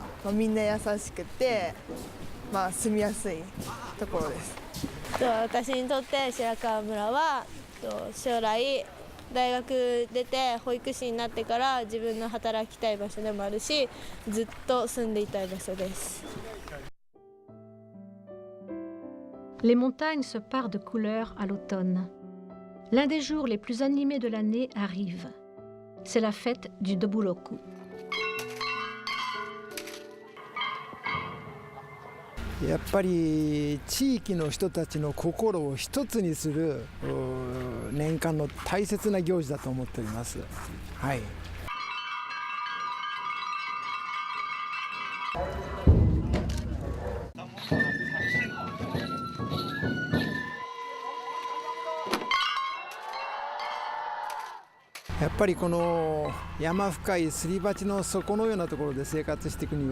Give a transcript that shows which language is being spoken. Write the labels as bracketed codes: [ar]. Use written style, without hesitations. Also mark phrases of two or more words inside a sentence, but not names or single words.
[ja] みんな優しくて、住みやすいところです。私にとって白川村は将来大学出て保育士になってから自分の働きたい場所でもあるし、ずっと住んでいたい場所です。 [fr] Les montagnes se parent de couleurs à l'automne. L'un des jours les plus animés de l'année arrive. C'est la fête du Doburoku. [ja] やっぱり地域の人たちの心を一つにする年間の大切な行事だと思っております。はい。やっぱりこの山深いすり鉢の底のようなところで生活していくに